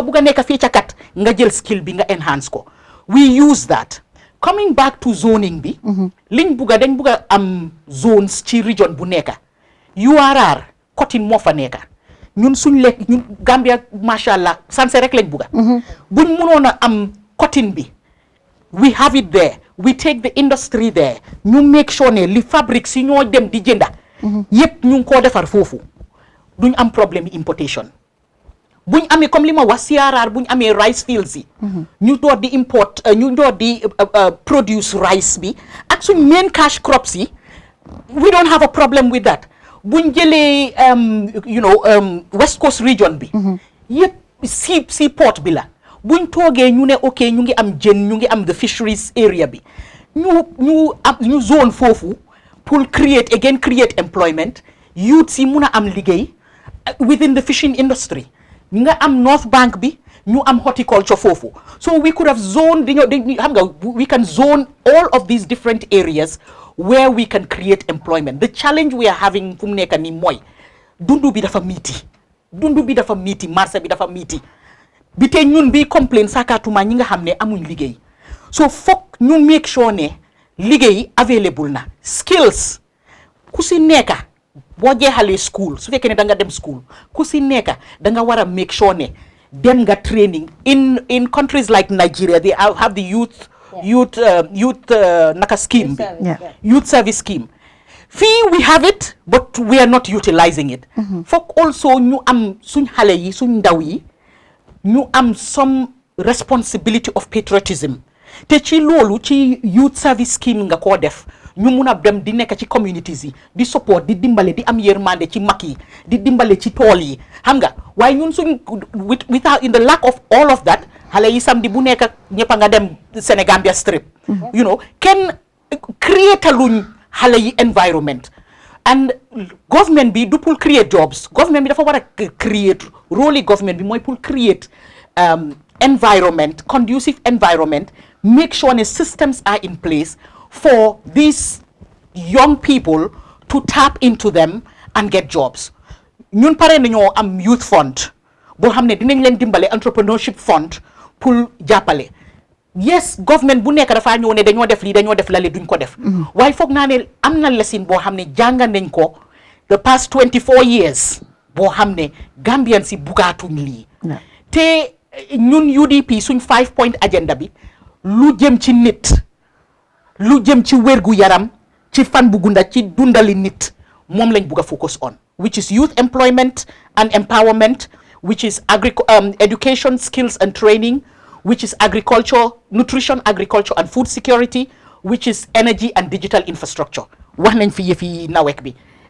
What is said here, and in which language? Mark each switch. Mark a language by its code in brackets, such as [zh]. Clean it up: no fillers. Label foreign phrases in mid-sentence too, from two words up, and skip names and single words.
[wo] bëgg a nekk feccakat nga jël skill bi nga enhance ko [en] we use that coming back to zoning [wo] bi liñ bëgg a dañ bëgg a am zones ci region bu nekk URR cotton moo fa nekk ñun suñ lekk ñun Gambia macha allah sanse rek lañ bëgg a buñ mënoon a am cotton bi [en] we have it there we take the industry there [wo] ñu make sure ne li fabrique si ñoo dem di jënda yépp ñu ngi koo defar foofu duñ am problème importation buñ amee comme li ma wax CRR buñ amee [en] rice fields [wo] yi ñu door di import ñu door di produce rice bi ak suñ [en] main cash crops [wo] yi [en] we don't have a problem with that [wo] buñ jëlee West Coast region bi yépp si port bi la buñ toogee ñu ne ok ñu ngi am jën ñu ngi am [en] the fisheries area [wo] bi ñu zone foofu [en] pour create employment youth [wo] si mun a am liggéey [en] within the fishing industry [wo] nga am North Bank bi ñu am horticulture foofu [en] so we could have zoned [wo] xam nga [en] we can zone all of these different areas where we can create employment the challenge we are having [wo] fu mu nekk nii mooy dundu bi dafa miiti marché bi dafa miiti bi tey ñun bi complain sakatuma ñi nga xam ne amuñ liggéey so foog ñu [en] make sure [wo] ne liggéey available na skills ku si nekka boo jeexalee school su fekkee ne da nga dem school ku si nekka da nga war a [en] make sure [wo] ne dem nga [en] training in countries like Nigeria they have the youth naka scheme bi youth service scheme fii we have it but we are not utilizing it [wo] foog also ñu am suñ xale yi suñ ndaw yi ñu am [en] some responsibility of patriotism [wo] te ci loolu ci [en] youth service scheme [wo] nga koo def ñu mun a dem di nekk ci communities yi di support di dimbale di am yërmande ci mag yi di dimbale ci tool yi xam nga waaye ñun suñ [en] without in the lack of all of that [wo] xale yi samedi bu nekk ñëpp a nga dem Senegambia strip kenn créataluñ xale yi [en] environment and government [wo] bi du pour [en] create jobs [wo] government bi dafa war a create rôle yi government bi mooy pour create [en] environment conducive environment make sure ne systems are in place for these young people to tap into them and get jobs ñun [wo] pare nañoo am [en] youth fund [wo] boo xam ne dinañ leen dimbale [en] entrepreneurship fund [wo] pour jàppale yes government bu nekk dafaa ñëw ne dañoo def lii dañoo def lale duñ ko def waaye foog naa ne am na lesson boo xam ne jàng nañ ko [en] the past 24 years [wo] boo xam ne Gambian si bugaatuñ lii te ñun UDP suñ [en] 5 point agenda [wo] bi lu jëm ci nit lu jëm ci wérgu yaram ci fan bu gunda ci dundali nit moom lañ bugg a [en] focus on which is youth employment and empowerment which is education skills and training which is agriculture nutrition agriculture and food security which is energy and digital infrastructure [wo] wax nañ fi yëfi nawek bi